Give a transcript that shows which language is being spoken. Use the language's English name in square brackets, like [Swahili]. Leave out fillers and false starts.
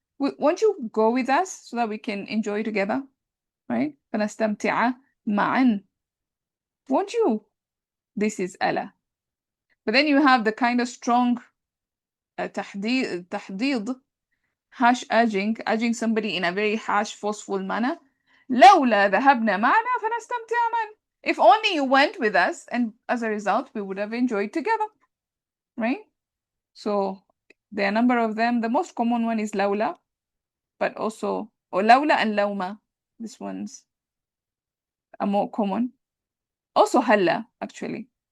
[English] Won't you go with us so that we can enjoy together, right? [Arabic] فنستمتع معا. [English] Won't you? This is ألا. But then you have the kind of strong تحديد, harsh urging somebody in a very harsh, forceful manner. [Arabic] لولا ذهبنا معنا فنستمتع معا. [English] If only you went with us, and as a result, we would have enjoyed together, right? So there are a number of them. The most common one is لولا, but also, or لولا and لوما. This one's are more common. Also هلا, actually.